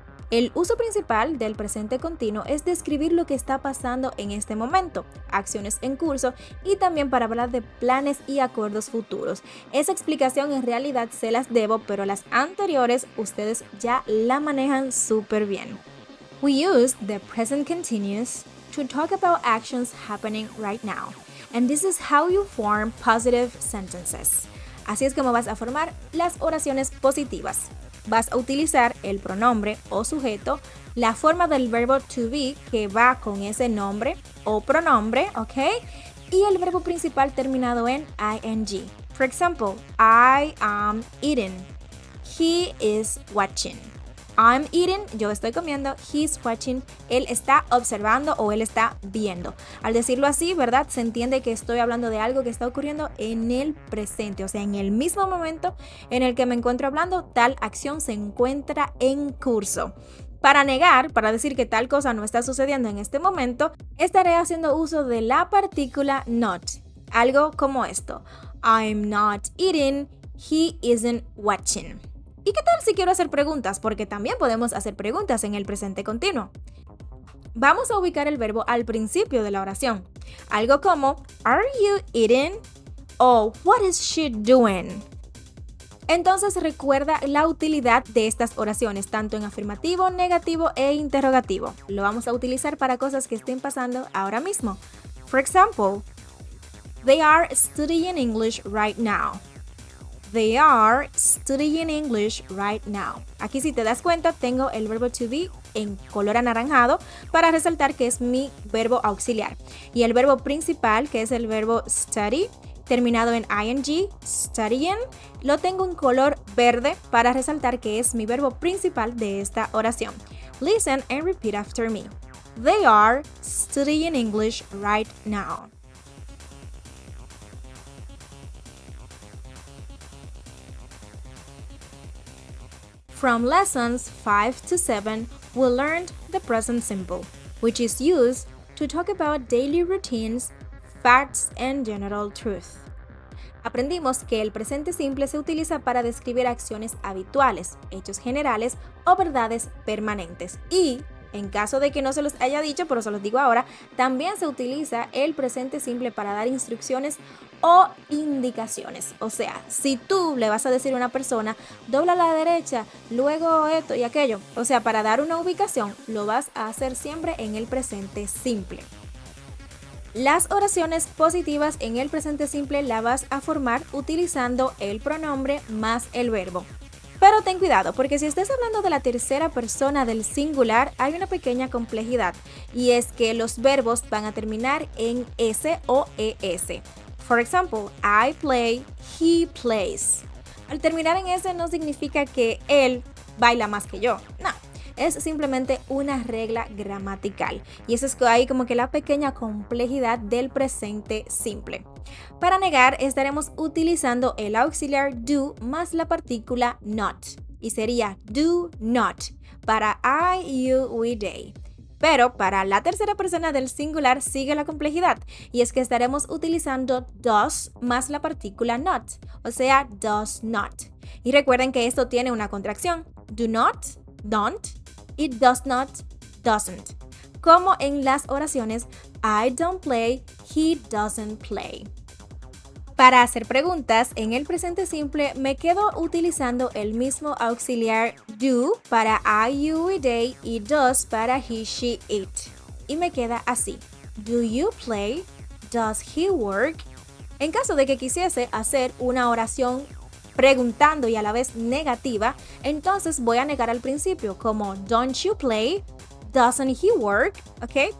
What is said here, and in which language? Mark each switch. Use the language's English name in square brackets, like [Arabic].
[Spanish] El uso principal del presente continuo es describir lo que está pasando en este momento, acciones en curso y también para hablar de planes y acuerdos futuros. Esa explicación en realidad se las debo, pero las anteriores ustedes ya la manejan súper bien. [English] We use the present continuous to talk about actions happening right now, and this is how you form positive sentences. [Spanish] Así es como vas a formar las oraciones positivas. Vas a utilizar el pronombre o sujeto, la forma del verbo to be que va con ese nombre o pronombre, ¿ok? Y el verbo principal terminado en ing. [English] For example, I am eating. He is watching. I'm eating, [Spanish] yo estoy comiendo. [English] He's watching, [Spanish] él está observando o él está viendo. Al decirlo así, ¿verdad? Se entiende que estoy hablando de algo que está ocurriendo en el presente, o sea, en el mismo momento en el que me encuentro hablando, tal acción se encuentra en curso. Para negar, para decir que tal cosa no está sucediendo en este momento, estaré haciendo uso de la partícula not. Algo como esto. [English] I'm not eating, he isn't watching. [Spanish] ¿Y qué tal si quiero hacer preguntas? Porque también podemos hacer preguntas en el presente continuo. Vamos a ubicar el verbo al principio de la oración. Algo como, [English] ¿Are you eating? [Spanish] O [English] ¿What is she doing? [Spanish] Entonces recuerda la utilidad de estas oraciones, tanto en afirmativo, negativo e interrogativo. Lo vamos a utilizar para cosas que estén pasando ahora mismo. [English] For example, they are studying English right now. They are studying English right now. [Spanish] Aquí, si te das cuenta, tengo el verbo to be en color anaranjado para resaltar que es mi verbo auxiliar. Y el verbo principal, que es el verbo study, terminado en ing, studying, lo tengo en color verde para resaltar que es mi verbo principal de esta oración. Listen and repeat after me. They are studying English right now. [English] From lessons 5 to 7, we learned the present simple, which is used to talk about daily routines, facts, and general truth. [Spanish] Aprendimos que el presente simple se utiliza para describir acciones habituales, hechos generales o verdades permanentes. Y, en caso de que no se los haya dicho, pero se los digo ahora, también se utiliza el presente simple para dar instrucciones o indicaciones. O sea, si tú le vas a decir a una persona, dobla a la derecha, luego esto y aquello, o sea, para dar una ubicación, lo vas a hacer siempre en el presente simple. Las oraciones positivas en el presente simple las vas a formar utilizando el pronombre más el verbo. Pero ten cuidado, porque si estás hablando de la tercera persona del singular, hay una pequeña complejidad, y es que los verbos van a terminar en S o ES. [English] For example, I play, he plays. [Spanish] Al terminar en S no significa que él baila más que yo, no. Es simplemente una regla gramatical. Y eso es ahí como que la pequeña complejidad del presente simple. Para negar, estaremos utilizando el auxiliar do más la partícula not. Y sería do not para I, you, we, they. Pero para la tercera persona del singular sigue la complejidad. Y es que estaremos utilizando does más la partícula not. O sea, does not. Y recuerden que esto tiene una contracción. [English] Do not, don't. It does not, doesn't. [Spanish] Como en las oraciones I don't play, he doesn't play. Para hacer preguntas, en el presente simple me quedo utilizando el mismo auxiliar do para I, you y they y does para he, she, it. Y me queda así. [English] Do you play? Does he work? [Spanish] En caso de que quisiese hacer una oración preguntando y a la vez negativa, entonces voy a negar al principio, como [English] don't you play, doesn't he work, [Spanish] ¿ok?